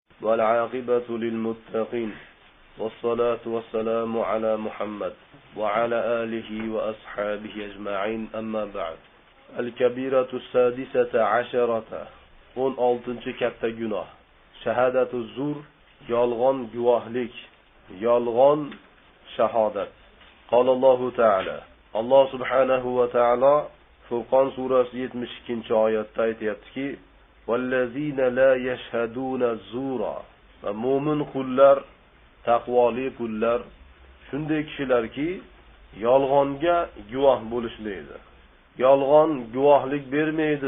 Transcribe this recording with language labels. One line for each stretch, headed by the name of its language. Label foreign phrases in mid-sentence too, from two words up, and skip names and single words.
Arabic: والعاقبة للمتقين والصلاة والسلام على محمد وعلى آله وأصحابه أجمعين أما بعد الكبيرة السادسة عشرة
Uzbek: 16 katta gunoh
Arabic: شهادة الزور
Uzbek: yolg'on guvohlik yolg'on shahodat
Arabic: قال الله تعالى
Uzbek: Allah
Arabic: سبحانه وتعالى
Uzbek: Furqon surasi 72 oyatda aytayaptiki
Arabic: والذين لا يشهدون الزور
Uzbek: va mo'min qullar taqvoli qullar shunday kishilarki yolg'onga guvoh bo'lishmaydi yolg'on guvohlik bermaydi